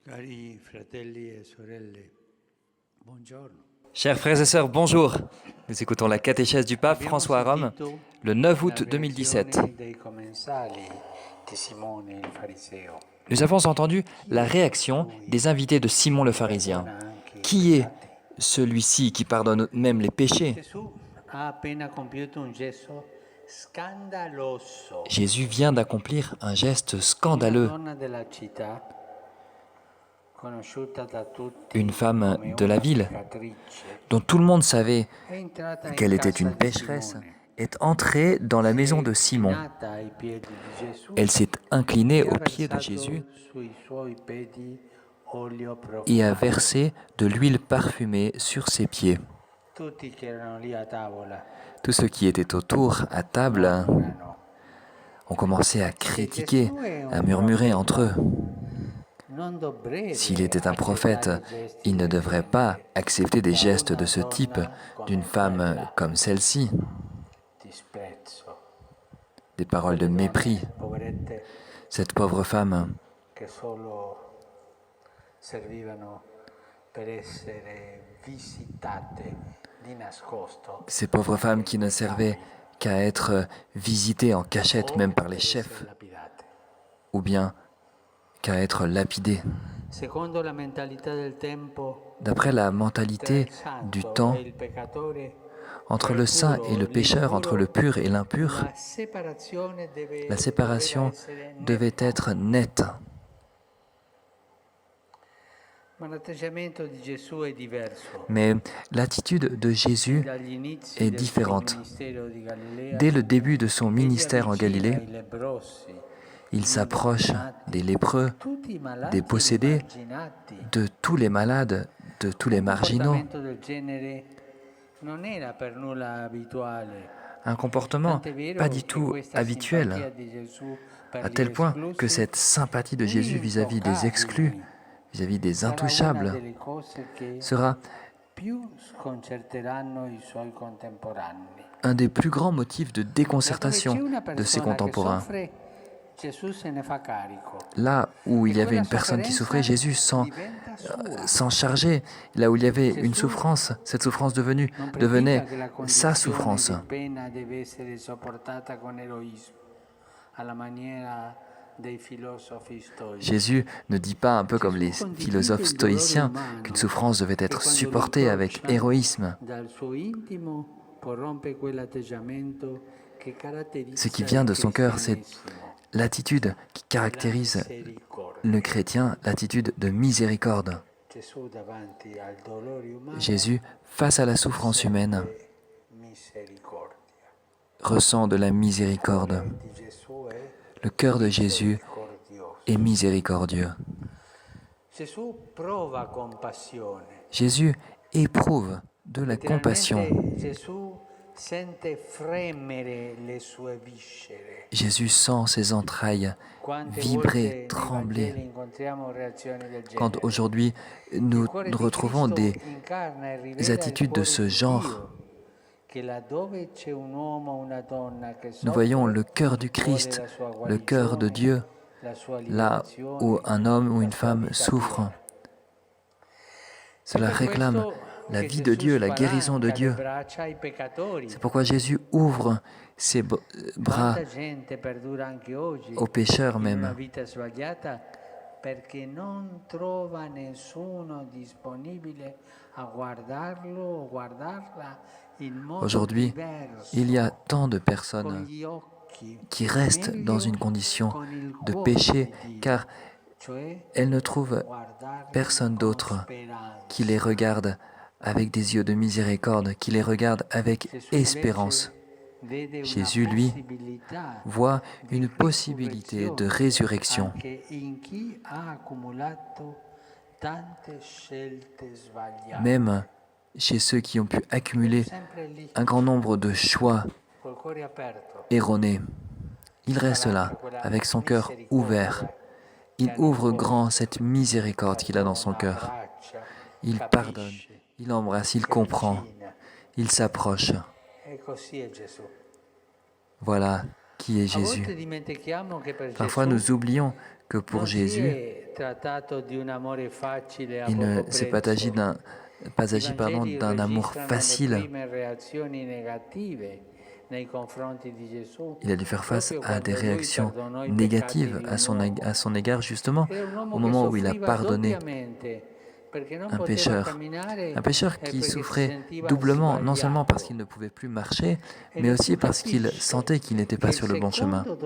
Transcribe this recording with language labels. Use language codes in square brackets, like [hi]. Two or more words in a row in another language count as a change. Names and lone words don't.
[it] Cari fratelli e sorelle, buongiorno. [fr] Chers frères et sœurs, bonjour. Nous écoutons la catéchèse du pape [it] Abbiamo [fr] François à Rome [it] sentito [fr] le 9 [it] la [fr] août 2017. [it] reazione dei commensali di Simone il fariseo. [fr] Nous avons entendu la réaction des invités de Simon le pharisien. Qui est celui-ci qui pardonne même les péchés? [it] Gesù ha appena compiuto un gesto scandaloso. [fr] Jésus vient d'accomplir un geste [it] Una [fr] scandaleux. [it] donna della città, conosciuta da tutti [fr] Une femme [it] come [fr] de la [it] una [fr] ville, [it] peccatrice, [fr] dont tout le monde savait [it] è entrata in [fr] qu'elle était [it] casa [fr] une [it] di [fr] pécheresse, [it] Simone. [fr] est entrée dans la maison de Simon. [it] Chinata ai piedi di Gesù, [fr] Elle s'est inclinée [it] e ha [fr] aux pieds de [it] versato [fr] Jésus [it] sui suoi piedi olio [fr] et a [it] profumato. [fr] versé de l'huile parfumée sur ses pieds. [it] Tutti che erano lì a tavola [fr] Tous ceux qui étaient autour, à table, [it] mormorano. [fr] ont commencé à critiquer, à murmurer entre eux. [it] Non dovrebbe [fr] S'il était un prophète, [it] accettare gesti [fr] il ne [it] del [fr] devrait [it] genere. [fr] pas accepter des [it] Da [fr] gestes [it] una [fr] de ce type [it] donna come [fr] d'une femme [it] quella. [fr] comme celle-ci, [it] Disprezzo. [fr] des paroles de mépris. [it] Poverette [fr] Cette pauvre femme [it] che solo servivano per essere visitate di nascosto, [fr] ces pauvres femmes qui ne servaient qu'à être visitées en cachette même par les [it] per [fr] chefs, [it] essere lapidate. [fr] ou bien qu'à être lapidées. [it] Secondo la mentalità del tempo, [fr] D'après la [it] tra [fr] mentalité [it] il santo [fr] du temps, [it] e il peccatore, [fr] entre le saint et le pécheur, entre le pur et l'impur, [it] la separazione [fr] la séparation devait être nette. [it] Ma l'atteggiamento di Gesù è diverso. [fr] Mais l'attitude de Jésus [it] Dagli inizi [fr] est [it] del suo [fr] différente. [it] ministero di Galilea, [fr] Dès le début de son [it] egli [fr] ministère en [it] avvicina [fr] Galilée, [it] i lebbrosi, [fr] il [it] gli [fr] s'approche [it] indemoniati, [fr] des lépreux, [it] tutti i malati [fr] des possédés, [it] emarginati. [fr] de tous les malades, de tous les [it] Un [fr] marginaux. [it] comportamento del genere non era per nulla abituale. [fr] Un comportement [it] Tant'è vero [fr] pas du [it] che [fr] tout [it] questa simpatia [fr] habituel, [it] di Gesù per [fr] à [it] gli [fr] tel point que [it] esclusi, [fr] cette sympathie de Jésus [it] gli [fr] vis-à-vis des exclus, [it] intoccabili, [fr] vis-à-vis des [it] sarà una [fr] intouchables, [it] delle cose che [fr] sera [it] più sconcerteranno i suoi contemporanei. [fr] un des plus grands motifs de [it] Laddove c'è [fr] déconcertation [it] una [fr] de ses [it] persona che [fr] contemporains. [it] soffre, Gesù se ne fa carico. [fr] Là où il [it] E [fr] y avait [it] quella [fr] une personne qui souffrait, [it] sofferenza [fr] Jésus [it] diventa sua. [fr] s'en chargeait. Là où il y avait une [it] Gesù [fr] souffrance, cette souffrance [it] non [fr] devenait [it] predica che la [fr] sa [it] condizione [fr] souffrance. [it] di pena deve essere sopportata con eroismo, alla maniera dei filosofi stoici. [fr] Jésus ne dit pas, un peu comme les philosophes stoïciens, qu'une souffrance devait [it] E [fr] être [it] quando [fr] supportée avec [it] rincrocia [fr] héroïsme. [it] dal suo intimo corrompe quell'atteggiamento che [fr] Ce qui [it] caratterizza [fr] vient [it] il [fr] de son cœur, c'est [it] cristianesimo. [fr] l'attitude qui caractérise [it] Misericordia. [fr] le chrétien, l'attitude de miséricorde. [it] Gesù davanti al dolore umano [fr] Jésus, face à la souffrance humaine, [it] sente misericordia. [fr] ressent de la miséricorde. [it] Di Gesù è [fr] Le cœur de Jésus [it] misericordioso. [fr] est miséricordieux. [it] Gesù prova compassione. [fr] Jésus éprouve de la [it] Letteralmente [fr] compassion. [it] Gesù sente fremere le sue viscere. [fr] Jésus sent ses entrailles [it] Quante [fr] vibrer, [it] volte nei [fr] trembler. [it] Vangeli incontriamo reazioni del [fr] Quand [it] genere. [fr] aujourd'hui nous [it] Il cuore di [fr] retrouvons [it] Cristo [fr] des [it] incarna e rivela il [fr] attitudes de [it] cuore [fr] ce [it] di [fr] genre, [it] Dio, che laddove c'è un uomo o una donna che [fr] nous voyons [it] soffre, [fr] le cœur du [it] vuole [fr] Christ, [it] la sua [fr] le cœur de [it] guarigione, [fr] Dieu, [it] la sua [fr] là [it] liberazione, [fr] où un homme ou [it] la [fr] une [it] sua [fr] femme [it] vita [fr] souffre. [it] piena. [fr] Cela [it] Per [fr] réclame [it] questo [fr] la [it] che [fr] vie de [it] Gesù [fr] Dieu, la guérison de [it] spalanca le [fr] Dieu. [it] braccia ai peccatori. [fr] C'est pourquoi Jésus ouvre ses bras [it] Quanta gente perdura anche oggi [fr] aux pécheurs [it] in una [fr] même, [it] vita sbagliata perché non trova nessuno disponibile a guardarlo o guardarla in modo [fr] Aujourd'hui, [it] diverso, [fr] il y a tant de [it] con [fr] personnes [it] gli occhi, [fr] qui restent dans [it] meglio [fr] une condition [it] con il [fr] de [it] cuore [fr] péché, [it] di Dio, [fr] car [it] cioè [fr] elles ne trouvent [it] guardarlo [fr] personne [it] con [fr] d'autre [it] speranza. [fr] qui les regarde avec des yeux de miséricorde, qui les regarde avec [it] Gesù [fr] espérance. [it] invece vede una [fr] Jésus, lui, [it] possibilità [fr] voit [it] di [fr] une possibilité de résurrection, [it] anche in chi ha accumulato tante scelte sbagliate. [fr] même chez ceux qui ont pu accumuler [it] Sempre lì, [fr] un grand nombre de choix col cuore aperto, erronés. Il reste là, avec son cœur ouvert. Il ouvre grand cette miséricorde qu'il a dans son cœur. [it] abbraccia, [fr] Il pardonne, il embrasse, il comprend, [it] avvicina. [fr] il s'approche. [it] E così è Gesù. [fr] Voilà qui est [it] A volte [fr] Jésus. [it] dimentichiamo che per [fr] Parfois [it] Gesù [fr] nous oublions que pour [it] non si [fr] Jésus, [it] è [fr] Il ne s'est pas agi d'un amour facile. Il a dû faire face à des réactions négatives à son égard, justement, au moment où il a pardonné un pécheur qui souffrait doublement, non seulement parce qu'il ne pouvait plus marcher, mais aussi parce qu'il sentait qu'il n'était pas sur le bon chemin.